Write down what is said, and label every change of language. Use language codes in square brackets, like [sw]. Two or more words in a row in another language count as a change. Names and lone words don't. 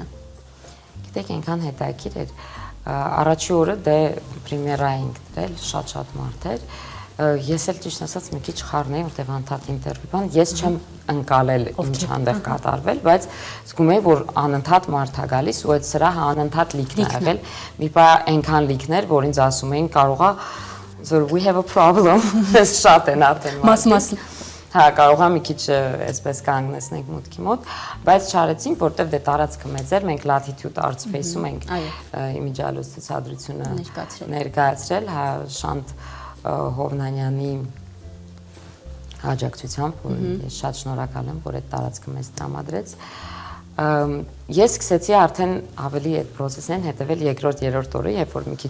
[hy] Գիտեք, այնքան հետաքրքիր էր առաջի օրը դե պրեմիերա էինք դրել, շատ մարդ էր։ Ես էլ ճիշտ ասած մի քիչ խառն էի, որտեղ անդադ ինտերվյու բան, ես չեմ ընկալել ինչ հանդեղ կատարվել, բայց զգում եի, որ անընդհատ մարդ է գալիս ու այդ սրահը անընդհատ լիքն է եղել։ Մի բա այնքան լիքներ, որ ինձ ասում էին կարողա [en] we have a problem, [hy] ես շատ են արդեն մաս Հա, կարող եմ մի քիչ այսպես կանգնեցնենք մուտքի մոտ, բայց չարեցինք, որտեղ դե տարածքը մեծ էր, մենք Latitude Art Space-ում ենք իմիջիալոց ցուցադրությունը ներկայացրել, հա, Շանթ Հովնանյանի աջակցությամբ, ես շատ շնորհակալ եմ, որ այդ տարածքը մեզ տրամադրեց։ Ես սկսեցի արդեն ավելի այդ process-ին հետևել երկրորդ, երրորդ օրը, երբ որ մի քիչ